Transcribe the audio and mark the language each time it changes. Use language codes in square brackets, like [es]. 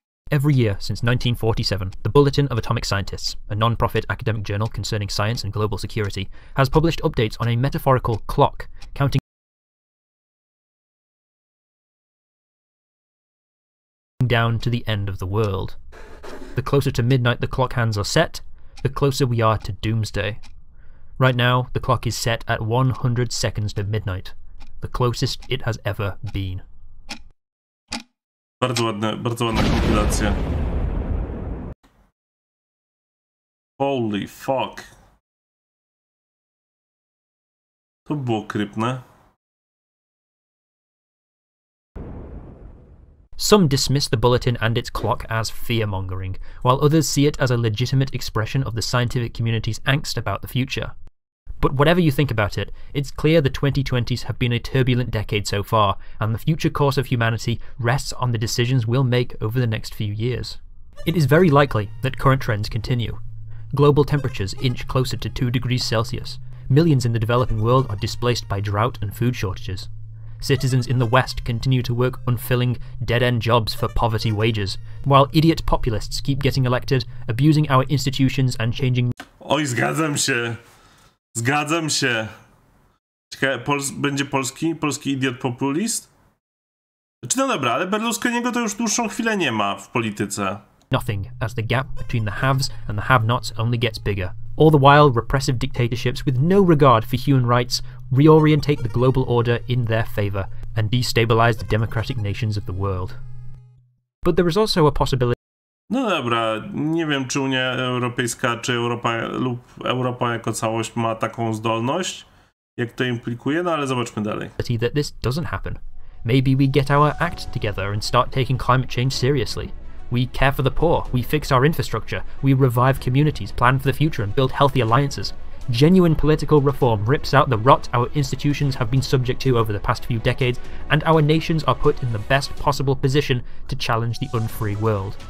[en] Every year since 1947, the Bulletin of Atomic Scientists, a non-profit academic journal concerning science and global security, has published updates on a metaphorical clock, counting down to the end of the world. The closer to midnight the clock hands are set, the closer we are to doomsday. Right now, the clock is set at 100 seconds to midnight, the closest it has ever been. [pl] Bardzo ładna kompilacja. [en] Holy fuck. [pl] To było krypne. [en] Some dismiss the bulletin and its clock as fear-mongering, while others see it as a legitimate expression of the scientific community's angst about the future. But whatever you think about it, it's clear the 2020s have been a turbulent decade so far, and the future course of humanity rests on the decisions we'll make over the next few years. It is very likely that current trends continue. Global temperatures inch closer to 2 degrees Celsius. Millions in the developing world are displaced by drought and food shortages. Citizens in the West continue to work unfilling, dead-end jobs for poverty wages, while idiot populists keep getting elected, abusing our institutions and changing... [pl] Oj, zgadzam się. Zgadzam się. Ciekawe, będzie polski [en] idiot populist? [pl] Znaczy, no dobra, ale Berlusconiego to już dłuższą chwilę nie ma w polityce. [en] Nothing, as the gap between the haves and the have-nots only gets bigger. All the while, repressive dictatorships with no regard for human rights reorientate the global order in their favour and destabilize the democratic nations of the world. But there is also a possibility... [pl] No dobra, nie wiem, czy Unia Europejska, czy Europa lub Europa jako całość ma taką zdolność, jak to implikuje, no ale zobaczmy dalej. [en] ...that this doesn't happen. Maybe we get our act together and start taking climate change seriously. We care for the poor, we fix our infrastructure, we revive communities, plan for the future and build healthy alliances. Genuine political reform rips out the rot our institutions have been subject to over the past few decades, and our nations are put in the best possible position to challenge the unfree world.